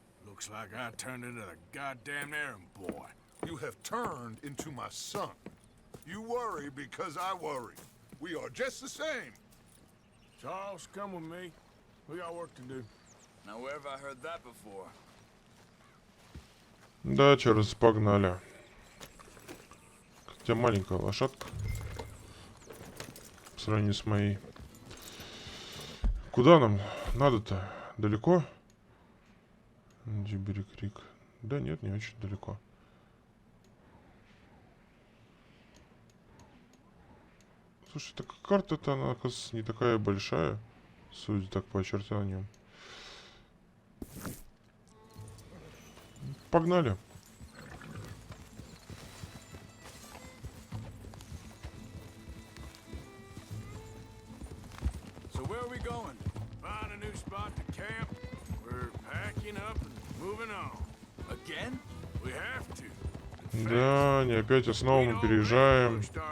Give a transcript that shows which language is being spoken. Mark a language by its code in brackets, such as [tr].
[en] Looks like I turned into the goddamn errand boy. You have turned into my son. You worry because I worry. We are just the same. Charles, come with me. We got work to do. Now where have I heard that before? [ru] Да, Чарльз, погнали. Хотя маленькая лошадка. По сравнению с моей. Куда нам надо-то? Далеко? Дьюбери Крик. Да нет, не очень далеко. Слушай, так карта-то, она, оказывается, не такая большая. Судя так по очертаниям. Погнали. [en] So where are we going? Find a new spot to camp. We're packing up and moving on. Again? We have to. [ru] Да, не опять, снова мы переезжаем.